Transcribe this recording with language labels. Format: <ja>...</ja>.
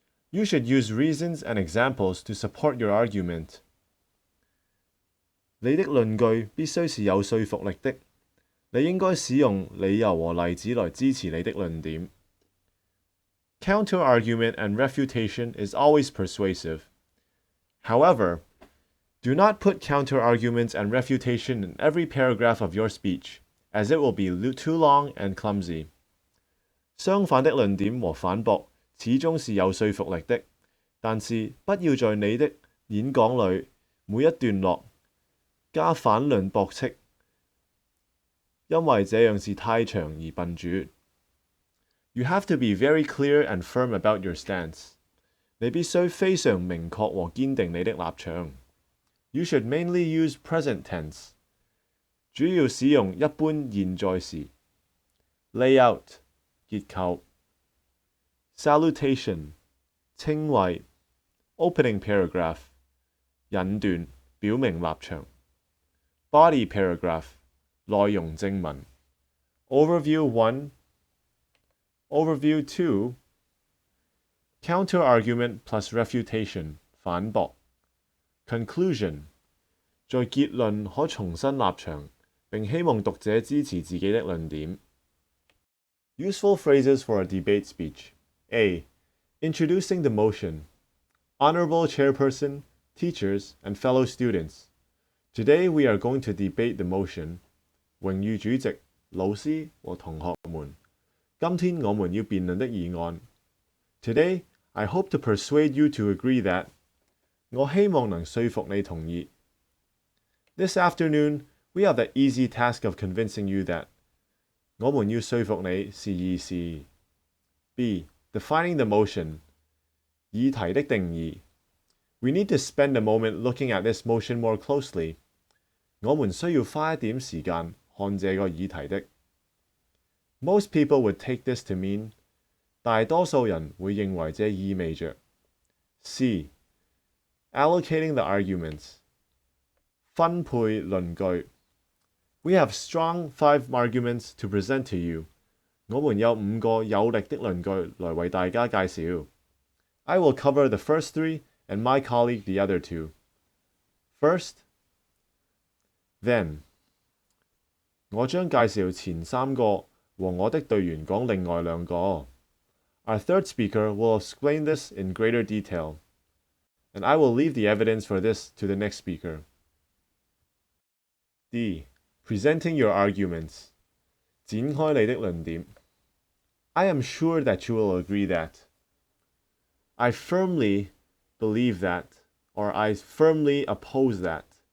<en>You should use reasons and examples to support your argument.</en> <zh>你的論據必須是有說服力的。你應該使用理由和例子來支持你的論點。</zh> <en>Counter-argument and refutation is always persuasive. However, do not put counter-arguments and refutation in every paragraph of your speech, as it will be too long and clumsy.</en> <zh>相反的論點和反駁始終是有說服力的，但是不要在你的演講裏每一段落加反論駁斥，因為這樣是太長而笨拙。</zh> <en>You have to be very clear and firm about your stance.</en> <zh>你必須非常明確和堅定你的立場。</zh> <en>You should mainly use present tense.</en> <zh>主要使用一般現在時。Layout 結構。 Salutation 稱謂。</zh> <en>Opening paragraph</en> <zh>引段表明立場。</zh> <en>Body paragraph</en> <zh>內容正文。</zh> <en>Overview 1 Overview 2 Counter-argument plus refutation 反駁。</en> <zh>Conclusion 在結論可重申立場，並希望讀者支持自己的論點。</zh> <en>Useful phrases for a debate speech. A. Introducing the motion. Honorable Chairperson, teachers, and fellow students. Today we are going to debate the motion.</en> <zh>榮譽主席、老師和同學們，今天我們要辯論的議案。</zh> <en>Today, I hope to persuade you to agree that.</en> <zh>我希望能說服你同意。</zh> <en>This afternoon, we have the easy task of convincing you that.</en> <zh>我們要說服你是易事。B.</zh> <en>Defining the motion.</en> <zh>議題的定義。</zh> <en>We need to spend a moment looking at this motion more closely.</en> <zh>我們需要花一點時間看這個議題的。</zh> <en>Most people would take this to mean.</en> <zh>大多數人會認為這意味着。</zh> <en>C. Allocating the arguments.</en> <zh>分配論據。</zh> <en>We have strong 5 arguments to present to you.</en> <zh>我們有5個有力的論據來為大家介紹。</zh> <en>I will cover the first 3 and my colleague the other 2. First, then.</en> <zh>我將介紹前3個和我的隊員講另外2個。</zh> <en>Our third speaker will explain this in greater detail, and I will leave the evidence for this to the next speaker. D. Presenting your arguments.</en> <zh>展開你的論點。</zh> <en>I am sure that you will agree that. I firmly believe that, or I firmly oppose that.</en>